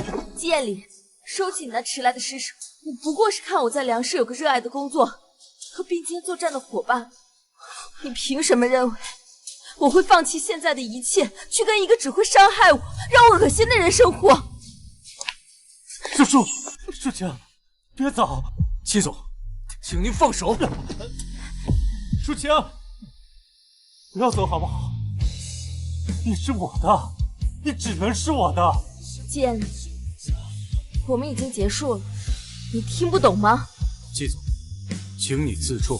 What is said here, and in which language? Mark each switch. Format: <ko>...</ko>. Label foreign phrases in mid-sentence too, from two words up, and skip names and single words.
<zh>建立，收起你那遲來的施捨，你不過是看我在糧食有個熱愛的工作和並肩作戰的夥伴，你憑什麼認為我會放棄現在的一切，去跟一個只會傷害我、讓我惡心的人生活？舒晴，別走！齊總，請您放手。舒晴，不要走好不好？你是我的，你只能是我的。建立，我們已經結束了，你聽不懂嗎？季總，請你自重。</zh>